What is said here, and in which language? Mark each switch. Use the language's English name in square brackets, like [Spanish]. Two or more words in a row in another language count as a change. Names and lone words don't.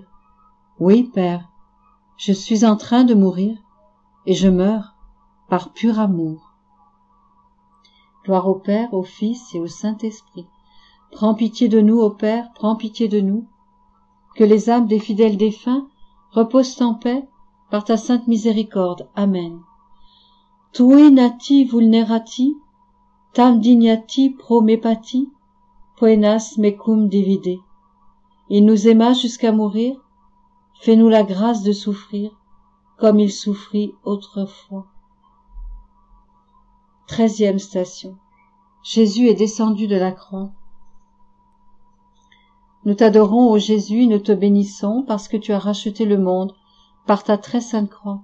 [French] Oui, Père, je suis en train de mourir, et je meurs par pur amour. Gloire au Père, au Fils et au Saint-Esprit. Prends pitié de nous, ô Père, prends pitié de nous. Que les âmes des fidèles défunts reposent en paix par ta sainte miséricorde. Amen. [Latin] Tui nati vulnerati, tam dignati pro me pati, poenas mecum divide. [French] Il nous aima jusqu'à mourir, fais-nous la grâce de souffrir, comme il souffrit autrefois. 13e station. Jésus est descendu de la croix. Nous t'adorons, ô Jésus, nous te bénissons, parce que tu as racheté le monde par ta très sainte croix.